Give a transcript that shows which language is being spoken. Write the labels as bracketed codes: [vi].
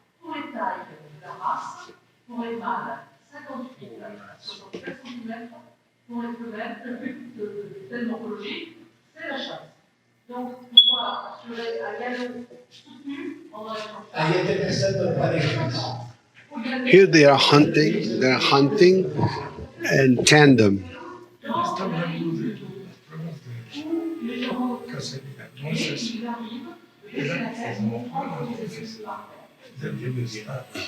[fr] Pour les tailles de la race, pour les mâles, 58 à 64 cm. Pour les femelles, le but de telle morphologie, c'est la chasse. Donc, pouvoir assurer un galop soutenu pendant la chasse. [en] Here they are hunting. They're hunting in tandem. [es] Está hablando de las pruebas de cacería. Entonces, era como una noticia del bienestar.